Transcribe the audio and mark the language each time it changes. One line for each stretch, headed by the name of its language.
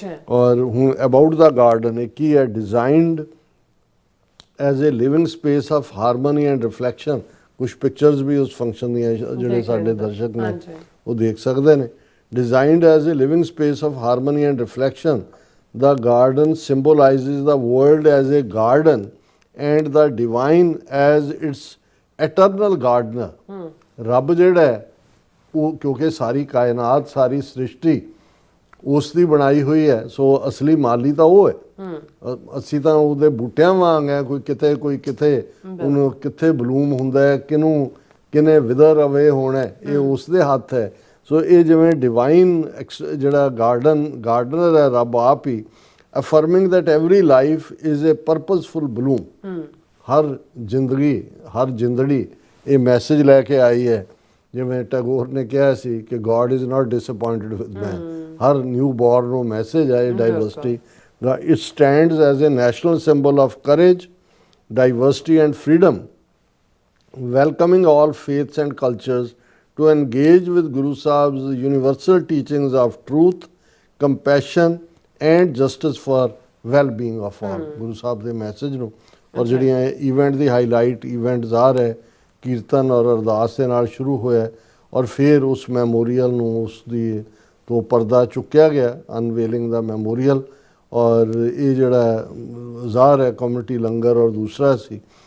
Punjabi: ਔਰ ਹੁਣ
English: about the garden
Punjabi: ਇਹ ਕੀ ਹੈ,
English: Designed as a living space of harmony and reflection.
Punjabi: ਕੁਛ ਪਿਕਚਰਸ ਵੀ ਉਸ ਫੰਕਸ਼ਨ ਦੀਆਂ ਜਿਹੜੇ ਸਾਡੇ ਦਰਸ਼ਕ ਨੇ ਉਹ ਦੇਖ ਸਕਦੇ ਨੇ।
English: Designed as a living space of harmony and reflection, the garden symbolizes the world as a garden and the divine as its eternal gardener.
Punjabi: ਰੱਬ ਜਿਹੜਾ ਹੈ ਉਹ ਕਿਉਂਕਿ ਸਾਰੀ ਕਾਇਨਾਤ, ਸਾਰੀ ਸ੍ਰਿਸ਼ਟੀ ਉਸ ਦੀ ਬਣਾਈ ਹੋਈ ਹੈ, ਸੋ ਅਸਲੀ ਮਾਲੀ ਤਾਂ ਉਹ ਹੈ। ਅਸੀਂ ਤਾਂ ਉਹਦੇ ਬੂਟਿਆਂ ਵਾਂਗ ਹੈ, ਕੋਈ ਕਿਤੇ ਉਹਨੂੰ ਕਿੱਥੇ ਬਲੂਮ ਹੁੰਦਾ ਹੈ, ਕਿਨੇ
English: wither away
Punjabi: ਹੋਣਾ, ਇਹ ਉਸ ਦੇ ਹੱਥ ਹੈ। ਸੋ ਇਹ ਜਿਵੇਂ ਡਿਵਾਈਨ ਜਿਹੜਾ ਗਾਰਡਨਰ ਹੈ ਰੱਬ ਆਪ ਹੀ,
English: Affirming that every life is a purposeful bloom.
Punjabi: ਹਰ ਜ਼ਿੰਦੜੀ ਇਹ ਮੈਸੇਜ ਲੈ ਕੇ ਆਈ ਹੈ, ਜਿਵੇਂ ਟੈਗੋਰ ਨੇ ਕਿਹਾ ਸੀ ਕਿ
English: God is not disappointed with man.
Punjabi: Har new born ਨੂੰ ਮੈਸੇਜ ਹੈ diversity ਦਾ।
English: It stands as a national symbol of courage, diversity and freedom, welcoming all faiths and cultures to engage with Guru Sahib's universal teachings of truth, compassion and justice for well-being of all.
Punjabi: Guru Sahib ਦੇ message ਨੂੰ ਔਰ ਜਿਹੜੀਆਂ event ਦੀ highlight event ਜ਼ਾਹਰ ਹੈ ਕੀਰਤਨ ਔਰ ਅਰਦਾਸ ਦੇ ਨਾਲ ਸ਼ੁਰੂ ਹੋਇਆ ਔਰ ਫਿਰ ਉਸ ਮੈਮੋਰੀਅਲ ਨੂੰ ਉਸ ਦੀ ਤੋਂ ਪਰਦਾ ਚੁੱਕਿਆ ਗਿਆ,
English: Unveiling ਦਾ memorial.
Punjabi: ਔਰ ਇਹ ਜਿਹੜਾ ਜ਼ਾਹਰ ਹੈ ਕਮਿਊਨਿਟੀ ਲੰਗਰ ਔਰ ਦੂਸਰਾ ਸੀ।